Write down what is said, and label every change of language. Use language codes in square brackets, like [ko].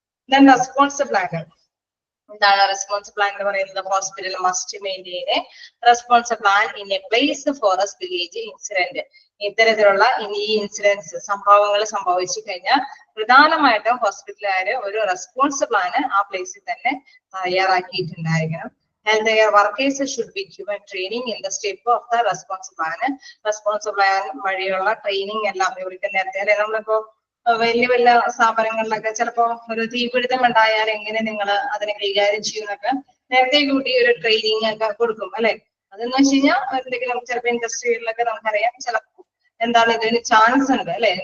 [en] Then response plan. [ml] എന്താണ് response plan എന്ന് പറയുന്നത്? [en] Hospital must maintain a response plan in a place for a village incident. [ml] ഇത്തരത്തിലുള്ള ഈ incidents സംഭവങ്ങൾ സംഭവിച്ചു കഴിഞ്ഞാൽ പ്രധാനമായിട്ടും ഹോസ്പിറ്റലുകാര് ഒരു റെസ്പോൺസ് പ്ലാന് ആ പ്ലേസിൽ തന്നെ തയ്യാറാക്കിയിട്ടുണ്ടായിരിക്കണം. [en] And their workers should be given training in the step of the response plan. [ml] Response plan വഴിയുള്ള ട്രെയിനിങ് എല്ലാം ഇവർക്ക് നേരത്തെ നമ്മളിപ്പോ വലിയ വലിയ സ്ഥാപനങ്ങളിലൊക്കെ ചിലപ്പോ ഒരു തീപിടുത്തം ഉണ്ടായാൽ എങ്ങനെ നിങ്ങൾ അതിനെ കൈകാര്യം ചെയ്യുന്നൊക്കെ നേരത്തെ കൂട്ടി ഒരു ട്രെയിനിങ് ഒക്കെ കൊടുക്കും അല്ലെ? അതെന്ന് വെച്ച് കഴിഞ്ഞാൽ എന്തെങ്കിലും ചിലപ്പോ ഇൻഡസ്ട്രികളിലൊക്കെ നമുക്കറിയാം ചിലപ്പോ എന്താണ് ഇതിന് ചാൻസ് ഉണ്ട് അല്ലെ?